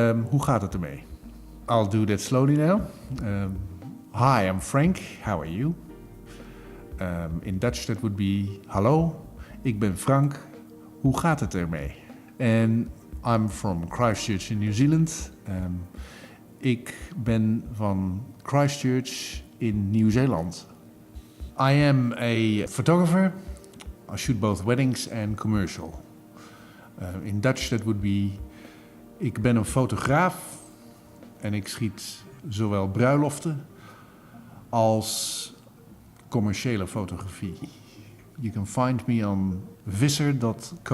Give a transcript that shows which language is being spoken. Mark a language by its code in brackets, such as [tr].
[nl] Hoe gaat het ermee? [en] I'll do that slowly now. Hi, I'm Frank. How are you? In Dutch that would be [nl] hallo, ik ben Frank. Hoe gaat het ermee? [en] And I'm from Christchurch in New Zealand. [nl] Ik ben van Christchurch in Nieuw-Zeeland. [en] I am a photographer. I shoot both weddings and commercial. In Dutch that would be [nl] ik ben een fotograaf en ik schiet zowel bruiloften als commerciële fotografie. [en] You can find me on visser.co.nz.